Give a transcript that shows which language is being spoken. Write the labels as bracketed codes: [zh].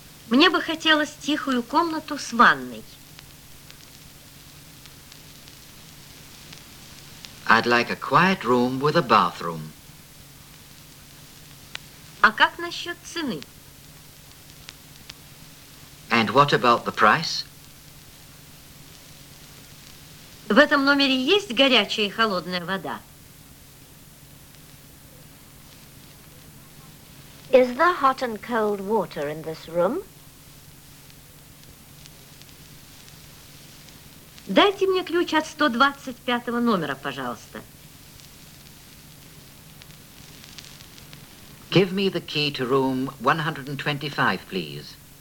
[ru] Мне бы хотелось тихую комнату с ванной. [en] I'd like a quiet room with a bathroom. [ru] А как насчет цены? [en] And what about the price? [ru] В этом номере есть горячая и холодная вода? [en] Is there hot and cold water in this room? [ru] Дайте мне ключ от 125 номера, пожалуйста. [en] Give me the key to room 125, please.